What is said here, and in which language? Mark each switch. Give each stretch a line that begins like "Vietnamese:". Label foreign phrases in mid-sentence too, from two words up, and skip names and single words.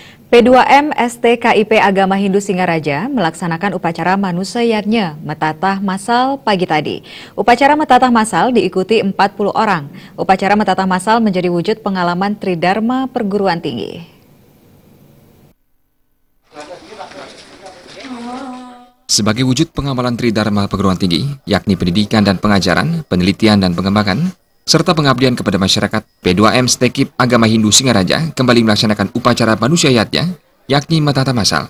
Indonesian: P2M STKIP Agama Hindu Singaraja melaksanakan upacara Manusayatnya Metatah Masal pagi tadi. Upacara Metatah Masal diikuti 40 orang. Upacara Metatah Masal menjadi wujud pengalaman Tridharma Perguruan Tinggi. Sebagai wujud pengamalan Tridharma Perguruan Tinggi, yakni pendidikan dan pengajaran, penelitian dan pengembangan, serta pengabdian kepada masyarakat, P2M STKIP Agama Hindu Singaraja kembali melaksanakan upacara Manusayatnya, yakni Metatah Masal.